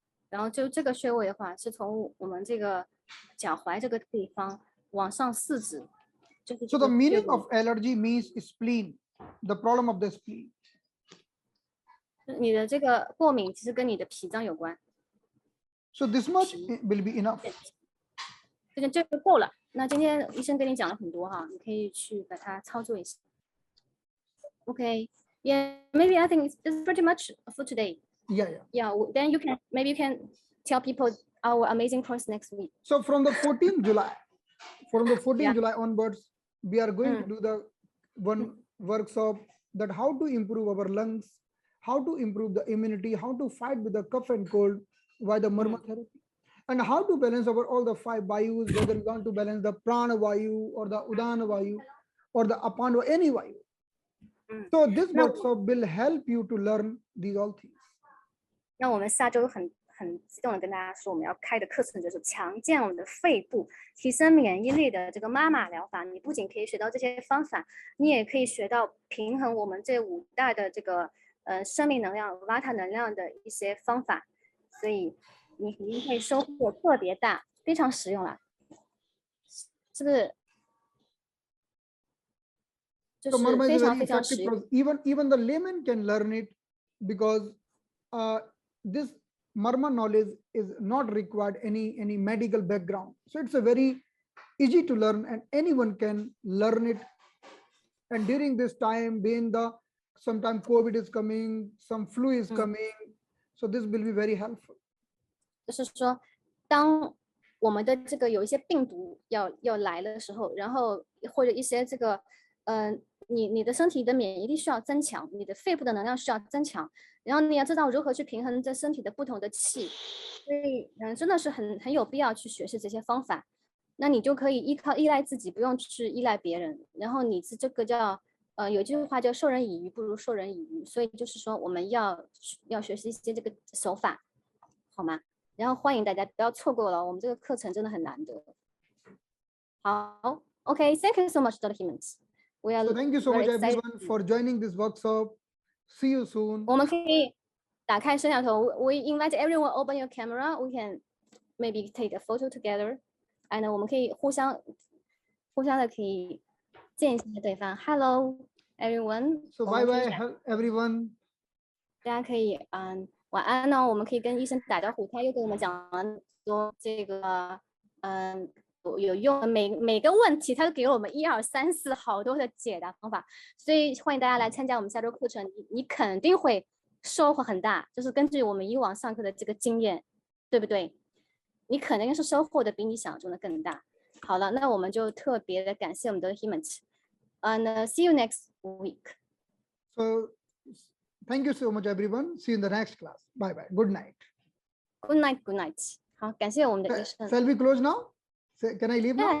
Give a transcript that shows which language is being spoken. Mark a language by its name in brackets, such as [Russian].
[Chinese] 然后就这个穴位的话，是从我们这个脚踝这个地方往上4指，就是 [English] So the meaning of allergy means spleen, the problem of the spleen. [Chinese] 你的这个过敏其实跟你的脾脏有关。 [English] So this much will be enough. [Chinese] 这个够了。那今天医生跟你讲了很多哈，你可以去把它操作一下。 [English] Okay, yeah, maybe I think it's pretty much for today. Yeah. Yeah, then you can tell people our amazing course next week. So from the 14th July, Yeah. July onwards, we are going to do the one workshop that how to improve our lungs, how to improve the immunity, how to fight with the cough and cold by the Marma therapy, and how to balance our all the 5 Vayus, whether you want to balance the Prana Vayu or the Udana Vayu or the Apan Vayu, any Vayu. So this workshop will help you to learn these all things. [Chinese] 那我们下周很激动的跟大家说，我们要开的课程就是强健我们的肺部，提升免疫力的这个妈妈疗法。你不仅可以学到这些方法，你也可以学到平衡我们这5大的这个生命能量、Vata 能量的一些方法，所以你一定会收获特别大，非常实用啦，是不是？就是非常非常实用。 [English] Even the layman can learn it because this Marma knowledge is not required any medical background. So it's a very easy to learn and anyone can learn it. And during this time, being sometimes COVID is coming, some flu is coming, so this will be very helpful. [Chinese] 就是说，当我们的这个有一些病毒要来的时候，然后或者一些这个你的身体的免疫力需要增强，你的肺部的能量需要增强，然后你要知道如何去平衡这身体的不同的气，所以真的是很有必要去学习这些方法。那你就可以依赖自己，不用去依赖别人。然后你是这个叫有句话叫授人以鱼不如授人以渔，所以就是说我们要学习一些这个手法，好吗？然后欢迎大家不要错过了，我们这个课程真的很难得。好 ，OK， [English] Thank you so much, Dr. Himmons. So thank you so much everyone for joining this workshop. See you soon. [Chinese] 我们可以打开摄像头。 [English] We invite everyone open your camera. We can maybe take a photo together. And [Chinese] 我们可以互相的可以见一下对方。 [English] Hello, everyone. So bye bye everyone. [Chinese] 大家可以晚安呢。我们可以跟医生打招呼，他又跟我们讲了说这个有用，每个问题他都给了我们1、2、3、4好多的解答方法，所以欢迎大家来参加我们下周课程，你肯定会收获很大，就是根据我们以往上课的这个经验，对不对？你肯定是收获的比你想象中的更大。好了，那我们就特别的感谢我们的 Himmons， [English] and see you next week. So thank you so much everyone. See you in the next class. Bye bye. Good night. Good night. Good night. [Chinese] 好，感谢我们的医生。 [English] Shall we close now? Can I leave now?